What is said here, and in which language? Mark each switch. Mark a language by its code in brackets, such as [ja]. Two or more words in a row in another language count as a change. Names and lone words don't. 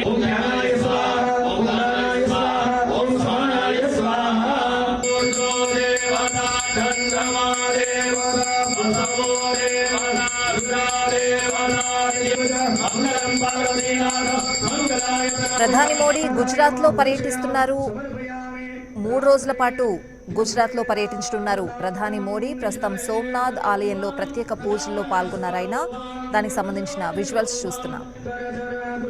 [sa] ओम ज्ञानाय स्वाहा ओम दानाय स्वाहा ओम स्वाहाय स्वाहा। देवता चंद्रमा देवता बसवो देवता रुद्रा देवता मंगलम पार्वतीनाथ मंगलाय। [te] ప్రధాని మోడీ గుజరాత్ లో పర్యటిస్తున్నారు. 3 రోజుల పాటు గుజరాత్లో పర్యటించనున్నారు ప్రధాని మోడీ. ప్రస్తుతం సోమనాథ్ ఆలయంలో ప్రత్యేక పూజల్లో పాల్గొన్నారు ఆయన. దానికి సంబంధించిన విజువల్స్ చూస్తున్నాం.